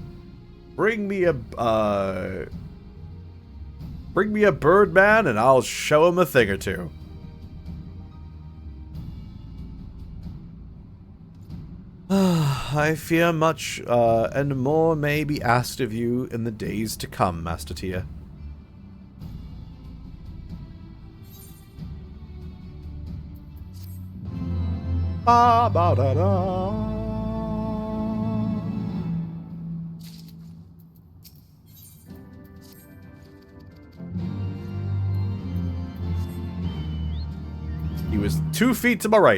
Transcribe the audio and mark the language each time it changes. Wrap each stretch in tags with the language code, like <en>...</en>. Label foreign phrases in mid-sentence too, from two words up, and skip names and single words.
<en>Bring me a birdman, and I'll show him a thing or two. I fear much, and more may be asked of you in the days to come, Master Tia. Ba ba da da. He was 2 feet to my right.</en>